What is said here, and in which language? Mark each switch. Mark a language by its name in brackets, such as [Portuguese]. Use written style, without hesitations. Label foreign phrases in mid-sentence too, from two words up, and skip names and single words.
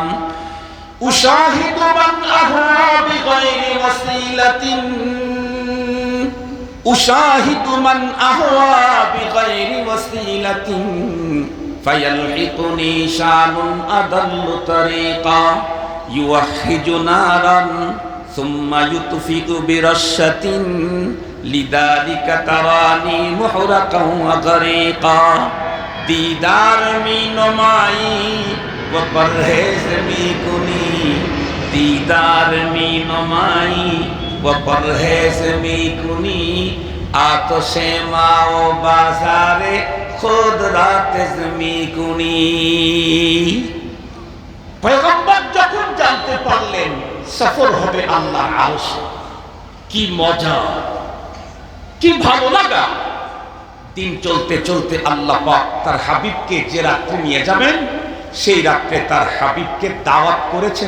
[Arabic] أشاهد من أهوى بغير وسيلة، أشاهد من أهوى بغير وسيلة، فيلحقني شأن أضل طريقا، يؤجج نارا ثم يطفئ برشة، لذلك تراني محرقا وغريقا. [Persian] دیدار می نمایی و پرهیز می کنی، دیدار می نمایی و پرهیز می کنی، آتش ما و بازار خود را جمع می کنی. [Bangla] পয়গম্বর যখন জানতে পারলেন সফর হবে আল্লাহর আরশে, কি মজা, কি ভালো লাগা। দিন চলতে চলতে আল্লাহ পাক তার হাবিবকে যে রাত্রে নিয়ে যাবেন, সেই রাত্রে তার হাবিবকে দাওয়াত করেছেন।